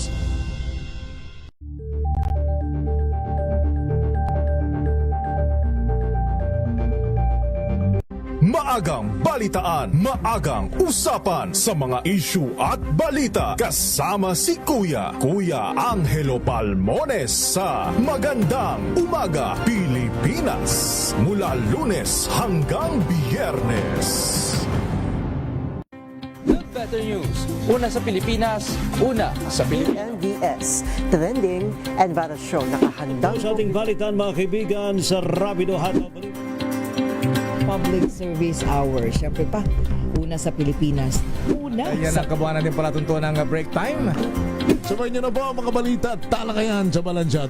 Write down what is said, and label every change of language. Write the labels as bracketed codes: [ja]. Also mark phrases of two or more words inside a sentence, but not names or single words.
[tl] Maagang balitaan, maagang usapan sa mga issue at balita kasama si Kuya Angelo Palmones sa Magandang Umaga Pilipinas mula Lunes hanggang Biyernes. [en] The better news. [tl] Una sa Pilipinas, una sa Pilipinas. MBS, Trending and Viral Show. Nakahandang Sa ating balitan mga kaibigan sa Rapido Hataw Public Service Hour. Siyempre pa, una sa Pilipinas. Una Ayan sa... ang kabuuan natin palatuntunan ng [en] break time. [tl] Sabay nyo na po ang mga balita at talakayan sa Balansyado.